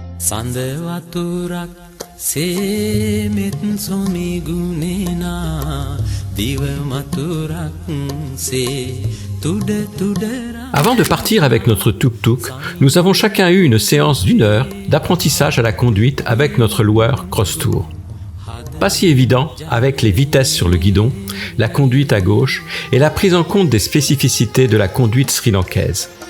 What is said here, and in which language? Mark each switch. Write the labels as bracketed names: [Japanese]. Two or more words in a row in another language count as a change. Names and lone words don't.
[Sinhala] සඳ වතුරක් සේමෙත් සොමි ගුණේනා දිව මතුරක් සේ තුඩ තුඩරා. [French] Avant de partir avec notre tuk-tuk, nous avons chacun eu une séance d'1 heure d'apprentissage à la conduite avec notre loueur Crosstour. Pas si évident avec les vitesses sur le guidon, la conduite à gauche et la prise en compte des spécificités de la conduite sri-lankaise.